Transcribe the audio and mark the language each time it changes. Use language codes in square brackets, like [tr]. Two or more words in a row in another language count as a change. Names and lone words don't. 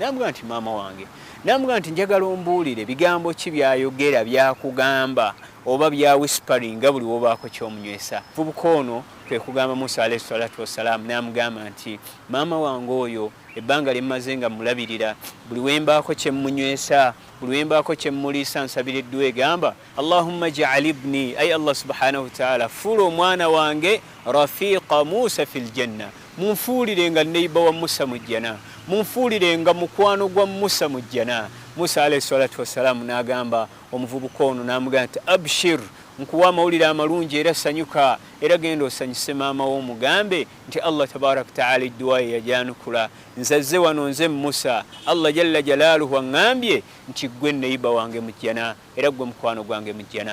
[lg] N'amugamba nti maama wange. N'amugamba nti njagala ombuulire bigambo ki byayogera byakugamba oba bya whispering nga buli wobaako ky'omunywesa. Vubuka ono kwe kugamba Musa [ar] عليه الصلاة والسلام [lg] n'amugamba nti maama wange oyo ebbanga lye mmaze nga mulabirira, buli wembaako kye mmunywesa, buli wembaako kye mmuliisa nsabiriddwa egamba [ar] اللهم اجعل ابني, [lg] ay Allah [ar] سبحانه وتعالى [lg] fuula omwana wange [ar] رفيق موسى في الجنة, [lg] munfuulire nga neiba wa Musa mu jjana, munfuulire nga mukwano gwa Musa mu jjana. Musa [ar] عليه الصلاة والسلام [lg] n'agamba omuvubuka ono n'amugamba nti abshir, nkuwa amawulire amalungi era sanyuka, era genda osanyuse maama wo omugambe nti Allah [ar] تبارك تعالى [lg] edduwa ye yajanukula, nzazze wano nze Musa, Allah [ar] جل جلاله [lg] aŋŋambye nti gwe neiba wange mu jjana era gwe mukwano gwange mu jjana.